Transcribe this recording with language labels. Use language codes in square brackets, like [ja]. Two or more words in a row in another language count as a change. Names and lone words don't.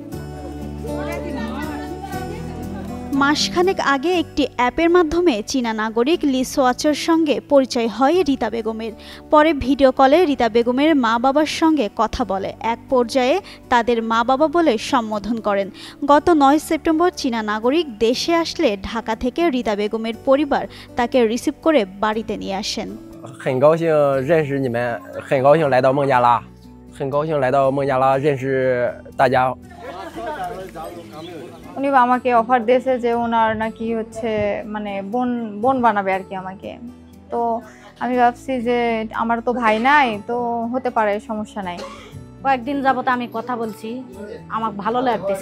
[bn] মাসখানেক আগে একটি অ্যাপের মাধ্যমে চীনা নাগরিক লি সোয়াচের সঙ্গে পরিচয় হয় রীতা বেগমের। পরে ভিডিও কলে রীতা বেগমের মা বাবার সঙ্গে কথা বলে, এক পর্যায়ে তাদের মা বাবা বলে সম্বোধন করেন। গত 9 সেপ্টেম্বর চীনা নাগরিক দেশে আসলে ঢাকা থেকে রীতা বেগমের পরিবার তাকে রিসিভ করে বাড়িতে নিয়ে আসেন। [zh] 很高兴认识你们，很高兴来到孟加拉，很高兴来到孟加拉认识大家。 [bn] উনি আমাকে অফার দিয়েছে যে ওনার নাকি হচ্ছে মানে বোন বানাবে আর কি আমাকে। তো আমি ভাবছি যে আমার তো ভাই নাই, তো হতে পারে, সমস্যা নাই। কয়েকদিন যাবত আমি কথা বলছি, আমার ভালো লাগতেছে।